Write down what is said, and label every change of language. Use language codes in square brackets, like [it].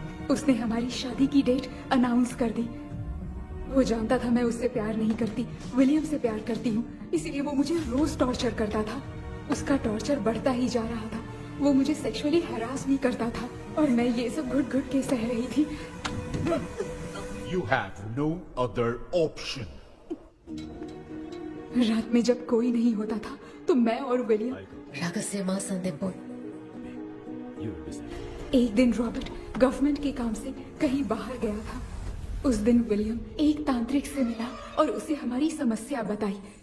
[hi] उसने हमारी शादी की डेट अनाउंस कर दी। वो जानता था मैं उससे प्यार नहीं करती, विलियम से प्यार करती हूँ, इसलिए वो मुझे रोज टॉर्चर करता था। उसका टॉर्चर बढ़ता ही जा रहा था। वो मुझे सेक्सुअली हैरास भी करता था और मैं ये सब घुट घुट के सह रही थी। [en] You have no other option. [hi] रात में जब कोई नहीं होता था तो मैं और विलियम रहस्यमा संदेपुर। एक दिन रॉबर्ट गवर्नमेंट के काम से कहीं बाहर गया था। उस दिन विलियम एक तांत्रिक से मिला और उसे हमारी समस्या बताई।